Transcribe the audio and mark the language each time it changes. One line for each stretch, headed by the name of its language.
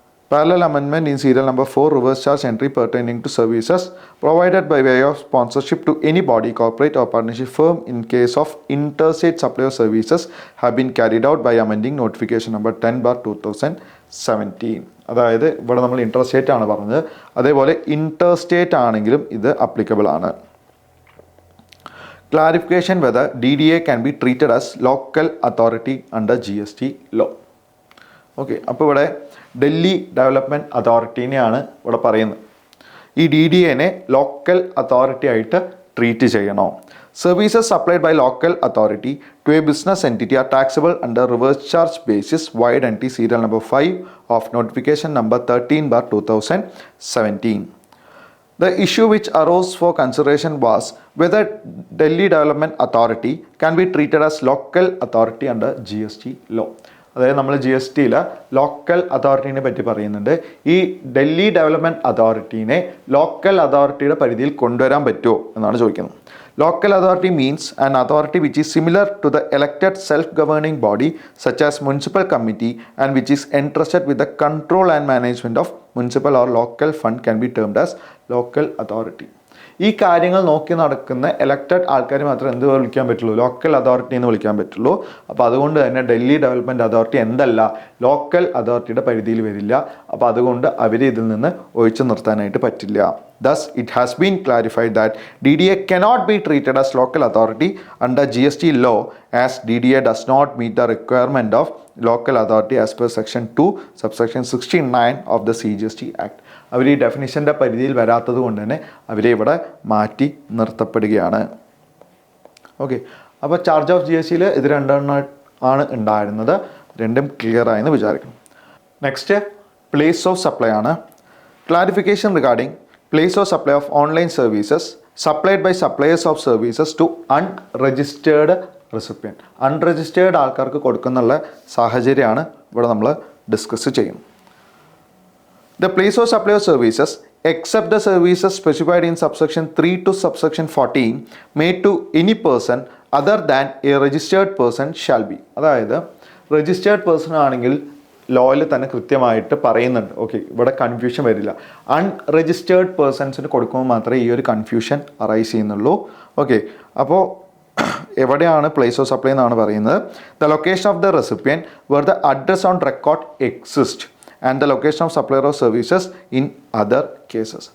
English: Parallel amendment in serial number 4 reverse charge entry pertaining to services provided by way of sponsorship to any body corporate or partnership firm in case of interstate supply of services have been carried out by amending notification number 10/2017.
Malayalam: അതായത് ഇവിടെ നമ്മൾ interstate ആണ് പറഞ്ഞത്, അതേപോലെ interstate ആണെങ്കിലും ഇത് applicable ആണ്.
English: Clarification whether DDA can be treated as local authority under GST law.
Malayalam: Okay, അപ്പോൾ ഇവിടെ ഡൽഹി ഡെവലപ്മെൻറ്റ് അതോറിറ്റീനെയാണ് ഇവിടെ പറയുന്നത്. ഈ DDAനെ ലോക്കൽ അതോറിറ്റി ആയിട്ട് ട്രീറ്റ് ചെയ്യണോ?
English: Services supplied by local authority to a business entity are taxable under reverse charge basis vide entry serial number 5 of notification number 13/2017. The issue which arose for consideration was whether Delhi Development Authority can be treated as local authority under GST law.
Malayalam: അതായത് നമ്മൾ GSTയിൽ local അതോറിറ്റീനെ പറ്റി പറയുന്നുണ്ട്. ഈ Delhi development അതോറിറ്റീനെ local അതോറിറ്റിയുടെ പരിധിയിൽ കൊണ്ടുവരാൻ പറ്റുമോ എന്നാണ് ചോദിക്കുന്നത്.
English: Local authority means an authority which is similar to the elected self-governing body such as municipal committee and which is entrusted with the control and management of municipal or local fund can be termed as local authority.
Malayalam: ഈ കാര്യങ്ങൾ നോക്കി നടക്കുന്ന elected ആൾക്കാർ മാത്രമേ എന്ത് വിളിക്കാൻ പറ്റുള്ളൂ? Local authority എന്ന് വിളിക്കാൻ പറ്റുള്ളൂ. അപ്പോൾ അതുകൊണ്ട് തന്നെ ഡൽഹി ഡെവലപ്മെൻറ്റ് അതോറിറ്റി എന്തല്ല, ലോക്കൽ അതോറിറ്റിയുടെ പരിധിയിൽ വരില്ല. അപ്പോൾ അതുകൊണ്ട് അവരെ ഇതിൽ നിന്ന് ഒഴിച്ചു നിർത്താനായിട്ട് പറ്റില്ല.
English: Thus, it has been clarified that DDA cannot be treated as local authority under GST law as DDA does not meet the requirement of local authority as per section 2 subsection 69 of the CGST Act.
Malayalam: അവർ ഈ ഡെഫിനിഷൻ്റെ പരിധിയിൽ വരാത്തത് കൊണ്ട് തന്നെ അവരെ ഇവിടെ മാറ്റി നിർത്തപ്പെടുകയാണ്. Okay, അപ്പോൾ charge of GSTയിൽ ഇത് രണ്ടെണ്ണം ആണ് ഉണ്ടായിരുന്നത്, രണ്ടും ക്ലിയർ ആയെന്ന് വിചാരിക്കണം. നെക്സ്റ്റ് പ്ലേസ് ഓഫ് സപ്ലൈ ആണ്.
English: Clarification regarding place of supply of online services supplied by suppliers of services to unregistered recipient.
Malayalam: Unregistered ആൾക്കാർക്ക് കൊടുക്കുന്നുള്ള സാഹചര്യമാണ് ഇവിടെ നമ്മൾ ഡിസ്കസ് ചെയ്യുന്നത്.
English: The place of supply of services except the services specified in subsection 3 to subsection 14 made to any person other than a registered person shall be.
Malayalam: അതായത് registered person ആണെങ്കിൽ ലോയിൽ തന്നെ കൃത്യമായിട്ട് പറയുന്നുണ്ട്. ഓക്കെ, ഇവിടെ കൺഫ്യൂഷൻ വരില്ല. അൺരജിസ്റ്റേർഡ് പേഴ്സൺസിന് കൊടുക്കുമ്പോൾ മാത്രമേ ഈ ഒരു കൺഫ്യൂഷൻ അറൈസ് ചെയ്യുന്നുള്ളൂ. ഓക്കെ, അപ്പോൾ എവിടെയാണ് പ്ലേസ് ഓഫ് സപ്ലൈ എന്നാണ് പറയുന്നത്.
English: The location of the recipient where the address on record exist and the location of supplier of services in other cases.